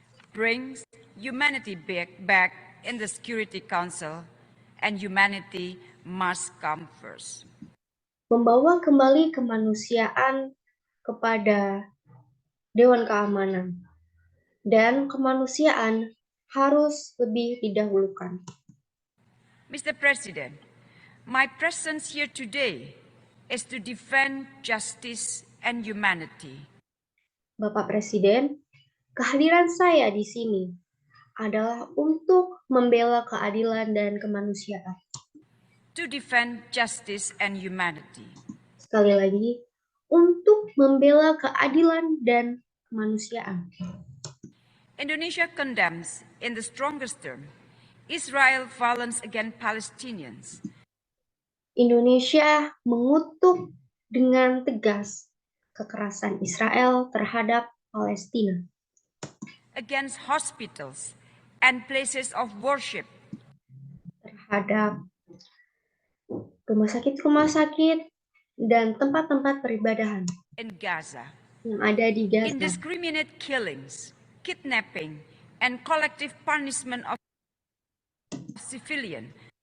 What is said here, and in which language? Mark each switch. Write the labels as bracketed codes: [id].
[en] Brings humanity back in the Security Council, and humanity must come first. [id] Membawa kembali kemanusiaan kepada Dewan Keamanan, dan kemanusiaan harus lebih didahulukan. [en] Mr. President, my presence here today is to defend justice and humanity. [id] Bapak Presiden, kehadiran saya di sini adalah untuk membela keadilan dan kemanusiaan. [en] To defend justice and humanity. [id] Sekali lagi, untuk membela keadilan dan kemanusiaan. [en] Indonesia condemns in the strongest term Israel violence against Palestinians. [id] Indonesia mengutuk dengan tegas kekerasan Israel terhadap Palestina. [en] Against hospitals and places of worship. [id] Terhadap rumah sakit dan tempat-tempat peribadahan. [en] In Gaza. [id] Yang ada di Gaza. [en] Indiscriminate killings, kidnapping, and collective punishment of civilian.